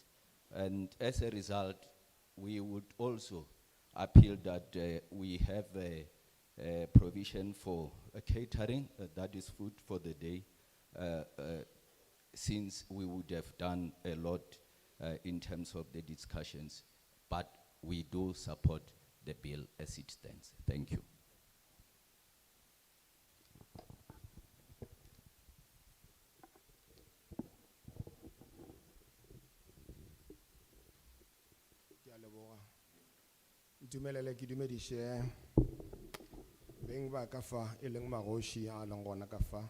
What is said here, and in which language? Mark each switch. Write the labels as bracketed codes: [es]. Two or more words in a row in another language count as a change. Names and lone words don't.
[en] And as a result, we would also appeal that we have a provision for catering, that is food for the day, since we would have done a lot in terms of the discussions. But we do support the bill as it stands. Thank you. [nso] Dumelele ki dumedishe beng ba ka fa e leng magoši a leng gona ka fa